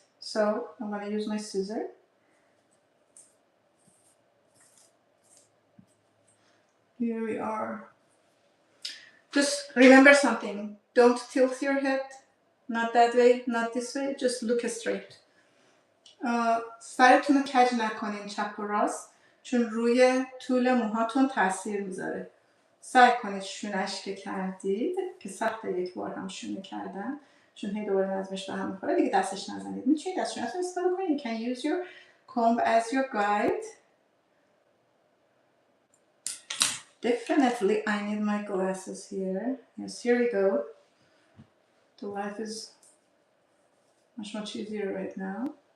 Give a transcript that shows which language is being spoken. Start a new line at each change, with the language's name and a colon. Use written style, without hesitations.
English: So I'm going to use my scissor. Here we are. Just remember something. Don't tilt your head. Not that way, not this way. Just look straight.
Persian: سرتون رو کج نکنین چپ و راست چون روی طول موهاتون تاثیر میذاره. سعی کنید شونش که کردید که سخته یک بار هم شونه کردن چون هی دوباره نظمش به هم میخوره دیگه دستش نزنید. میتونید از شونه‌تون استفاده کنید.
English: You can use your comb as your guide. Definitely I need my glasses here. Yes, here we go. The life is much easier right now.